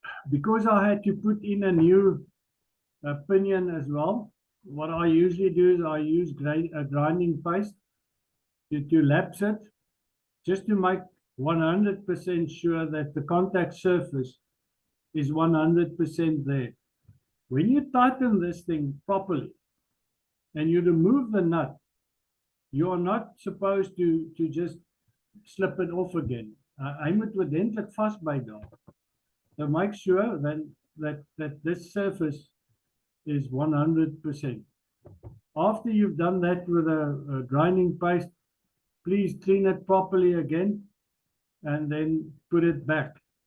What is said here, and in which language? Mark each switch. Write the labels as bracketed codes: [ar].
[en] Because I had to put in a new pinion as well, what I usually do is I use grinding paste to lapse it, just to make 100% sure that the contact surface is 100% there. When you tighten this thing properly and you remove the nut, you are not supposed to just slip it off again. [af] Hy moet oordentlik vasbyt daar. [en] So make sure that this surface is 100%. After you've done that with a grinding paste, please clean it properly again and then put it back.